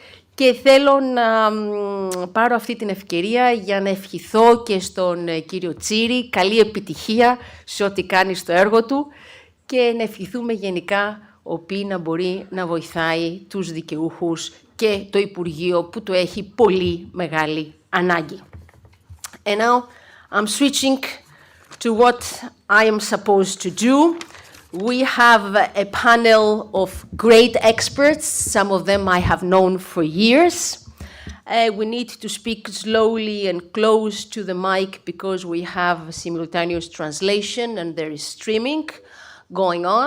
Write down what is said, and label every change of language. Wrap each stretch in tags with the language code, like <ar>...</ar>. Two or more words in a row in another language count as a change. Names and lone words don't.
<el>Και θέλω να πάρω αυτή την ευκαιρία για να ευχηθώ και στον κύριο Tsiris καλή επιτυχία σε ό,τι κάνει στο έργο του και να ευχηθούμε γενικά ο οποίος να μπορεί να βοηθάει τους δικαιούχους και το Υπουργείο που το έχει πολύ μεγάλη ανάγκη.</el> <en>And now I'm switching to what I am supposed to do. We have a panel of great experts. Some of them I have known for years. We need to speak slowly and close to the mic because we have simultaneous translation and there is streaming going on.</en>